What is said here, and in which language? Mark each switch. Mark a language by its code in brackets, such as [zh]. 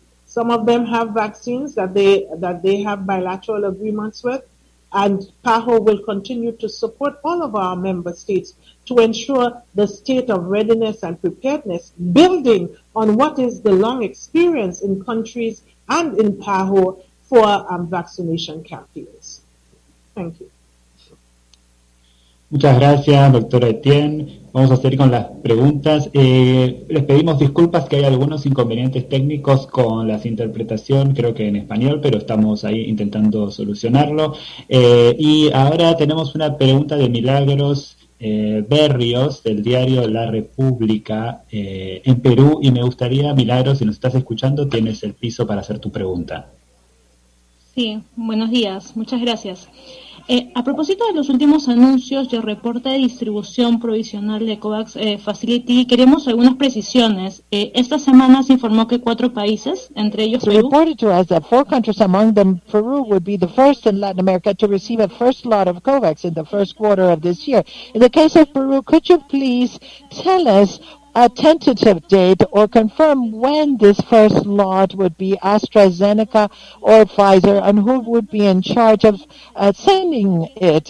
[en] Some of them have vaccines that they have bilateral agreements with, and PAHO will continue to support all of our member states to ensure the state of readiness and preparedness, building on what is the long experience in countries and in PAHO for vaccination campaigns. Thank you. [es] Muchas gracias, doctora Etienne. Vamos a seguir con las preguntas. Les pedimos disculpas que hay algunos inconvenientes técnicos con la interpretación, creo que en español, pero estamos ahí intentando solucionarlo. Y ahora tenemos una pregunta de Milagros Berrios, del diario La República, en Perú, y me gustaría, Milagros, si nos estás escuchando, tienes el piso para hacer tu pregunta. Sí, buenos días, muchas gracias. A propósito de los últimos anuncios del reporte de distribución provisional de COVAX Facility, queremos algunas precisiones. Esta semana se informó que 4 países, entre ellos [en] It's [es] Perú, [en] reported to us that 4 countries, among them Peru, would be the first in Latin America to receive a first lot of COVAX in the first quarter of this year. In the case of Peru, could you please tell us a tentative date or confirm when this first lot would be, AstraZeneca or Pfizer, and who would be in charge of sending it?